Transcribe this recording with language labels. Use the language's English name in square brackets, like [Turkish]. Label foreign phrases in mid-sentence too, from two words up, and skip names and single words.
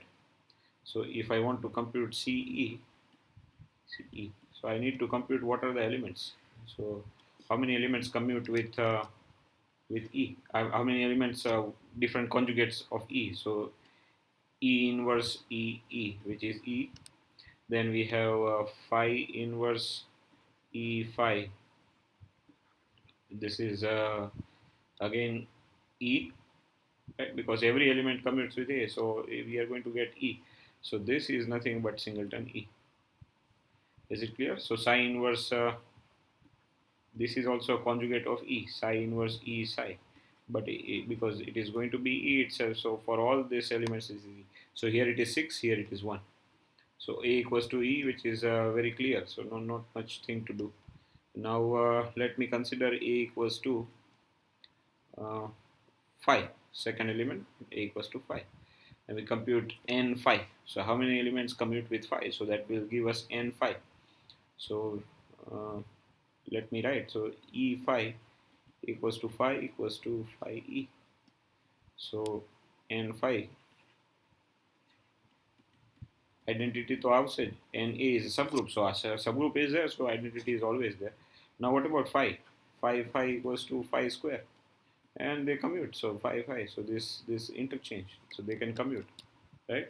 [English] So if I want to compute CE, so I need to compute what are the elements. So how many elements commute with E? How many elements different conjugates of E? So E inverse E, which is E. Then we have phi inverse E phi. This is again E, right? Because every element commutes with A, so we are going to get E. So this is nothing but singleton E. Is it clear? So psi inverse, this is also a conjugate of E, psi inverse E psi. But because it is going to be E itself, so for all these elements is E. So here it is 6, here it is 1. So A equals to E, which is very clear. So not much thing to do. Now let me consider A equals to uh, phi, second element, A equals to phi. And we compute n phi. So how many elements commute with phi? So that will give us n phi. So let me write. So E phi equals to phi E. So n phi identity to outside n A is a subgroup. So a subgroup is there. So identity is always there. Now what about phi? Phi equals to phi square, and they commute. So phi. So this interchange. So they can commute, right?